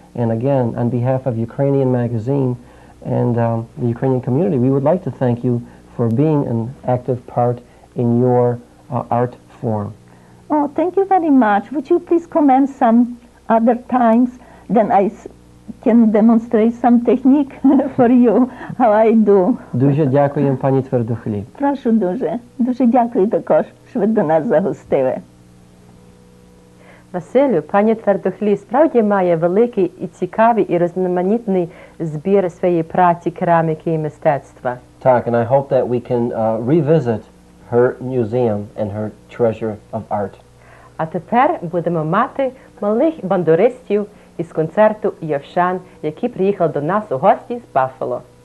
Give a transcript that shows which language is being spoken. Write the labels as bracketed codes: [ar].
[en] And again, on behalf of Ukrainian Magazine and the Ukrainian community, we would like to thank you for being an active part in your art form. Oh, thank you very much. Would you please comment some other times? Then I can demonstrate some technique for you, how I do. [uk] Дуже дякуємо, пані Твердохліб. Прошу дуже. Дуже дякую також, що ви до нас загостили. Василю, пані Твердохліб справді має великий і цікавий і різноманітний збір своєї праці, кераміки і мистецтва. [en] Так, and I hope that we can revisit her museum and her treasure of art. [uk] А тепер будемо мати малих бандуристів із концерту «Йовшан», які приїхали до нас у гості з Баффало.